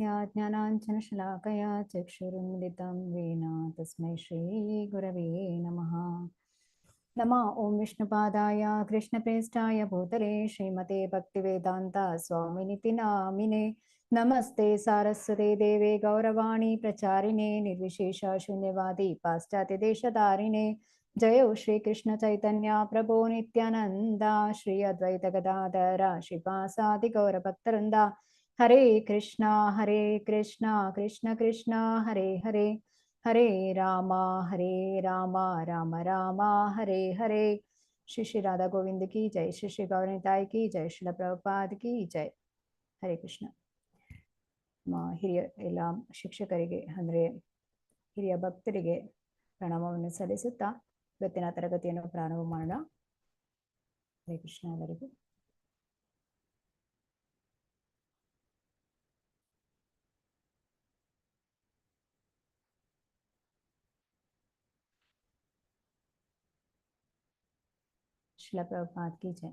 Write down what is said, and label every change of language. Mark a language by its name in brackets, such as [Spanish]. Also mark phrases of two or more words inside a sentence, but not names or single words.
[Sanskrit] ಜ್ಞಾನಾಂಜನಶಲಾಕಯಾ ಚಕ್ಷುರುನ್ಮಿಲಿತಂ ವೇನ ತಸ್ಮೈ ಶ್ರೀ ಗುರವೇ ನಮಃ. ನಮಃ ಓಂ ವಿಷ್ಣುಪಾದಾಯ ಕೃಷ್ಣಪ್ರೇಷ್ಠಾಯ ಭೂತಲೆ ಶ್ರೀಮತೆ ಭಕ್ತಿವೇದಾಂತ ಸ್ವಾಮಿನಿತಿ ನಾಮಿನೆ. ನಮಸ್ತೆ ಸಾರಸ್ವತೆ ದೇವೆ ಗೌರವಾಣಿ ಪ್ರಚಾರಿಣೆ ನಿರ್ವಿಶೇಷ ಶೂನ್ಯವಾದಿ ಪಾಶ್ಚಾತ್ಯ ದೇಶಧಾರಿಣೆ. ಜಯೋ ಶ್ರೀ ಕೃಷ್ಣ ಚೈತನ್ಯ ಪ್ರಭೋ ನಿತ್ಯಾನಂದ ಶ್ರೀ ಅದ್ವೈತ ಗದಾಧರ ಶ್ರೀವಾಸಾದಿ ಗೌರ ಭಕ್ತವೃಂದ. ಹರೇ ಕೃಷ್ಣ ಕೃಷ್ಣ ಕೃಷ್ಣ ಹರೇ ಹರೇ, ಹರೇ ರಾಮ ರಾಮ ರಾಮ ಹರೇ ಹರೇ. [Hindi] श्री श्री राधा गोविंद की जय, श्री श्री गौरनिताई की जय, श्रील प्रभुपाद की जय. [Sanskrit] ಹರೇ ಕೃಷ್ಣ. [Kannada] ಹಿರಿಯ ಎಲ್ಲ ಶಿಕ್ಷಕರಿಗೆ ಅಂದರೆ ಹಿರಿಯ ಭಕ್ತರಿಗೆ ಪ್ರಣಾಮವನ್ನು ಸಲ್ಲಿಸುತ್ತಾ ಇವತ್ತಿನ ತರಗತಿಯನ್ನು ಪ್ರಾರಂಭ ಮಾಡೋಣ. [Sanskrit] ಹರೇ ಕೃಷ್ಣ [Kannada] ಅವರಿಗೂ. [Hindi] श्रील प्रभुपाद की जय.